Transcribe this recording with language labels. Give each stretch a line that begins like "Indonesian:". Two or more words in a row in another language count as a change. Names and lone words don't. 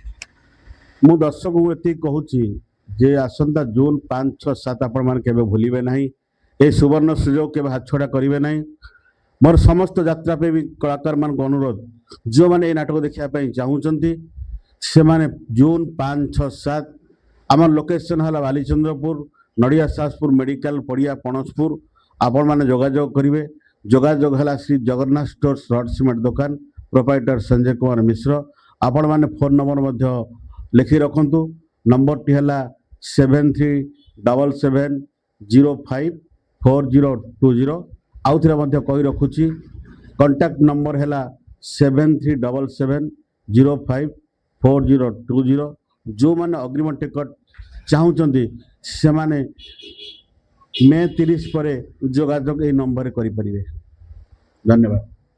Odia: ମୁଁ ଦର୍ଶକଙ୍କୁ ଏତିକି କହୁଛି ଯେ ଆସନ୍ତା ଜୁନ୍ 5, 6, 7 ଆପଣମାନେ କେବେ ଭୁଲିବେ ନାହିଁ। ଏ ସୁବର୍ଣ୍ଣ ସୁଯୋଗ କେବେ ହାତଛଡ଼ା କରିବେ ନାହିଁ। ମୋର ସମସ୍ତ ଯାତ୍ରାପ୍ରେମୀ କଳାକାରମାନଙ୍କୁ ଅନୁରୋଧ, ଯେଉଁମାନେ ଏଇ ନାଟକ ଦେଖିବା ପାଇଁ ଚାହୁଁଛନ୍ତି ସେମାନେ ଜୁନ୍ 5, 6, 7
Bangla: আমার লোকেশন হল
Odia: বালিচন্দ্রপুর নড়িয়া শাসপুর মেডিকাল পড়িয়া পণসপুর ଆପଣମାନେ ଯୋଗାଯୋଗ କରିବେ ଯୋଗାଯୋଗ ହେଲା ଶ୍ରୀ ଜଗନ୍ନାଥ ଷ୍ଟୋର୍ସ ରଡ୍ ସିମେଣ୍ଟ ଦୋକାନ ପ୍ରୋପାଇଟର ସଞ୍ଜୟ କୁମାର ମିଶ୍ର ଆପଣମାନେ ଫୋନ୍ ନମ୍ବର ମଧ୍ୟ ଲେଖି ରଖନ୍ତୁ ନମ୍ବରଟି ହେଲା 7377054020 ଆଉଥରେ ମଧ୍ୟ କହି ରଖୁଛି କଣ୍ଟାକ୍ଟ ନମ୍ବର ହେଲା 7377054020 ଯେଉଁମାନେ ଅଗ୍ରିମ ଟିକଟ ଚାହୁଁଛନ୍ତି ସେମାନେ ମେ 30 ପରେ ଯୋଗାଯୋଗ ଏହି ନମ୍ବରରେ କରିପାରିବେ ଧନ୍ୟବାଦ।